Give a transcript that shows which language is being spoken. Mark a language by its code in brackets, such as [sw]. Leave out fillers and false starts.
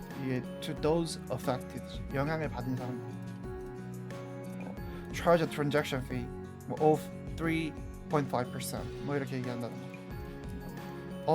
[ko] 이게 [en] to those affected [ko] 영향을 받은 사람. [en] Charge a transaction fee of 3.5%. [ko] 뭐 이렇게 얘기한다는 거.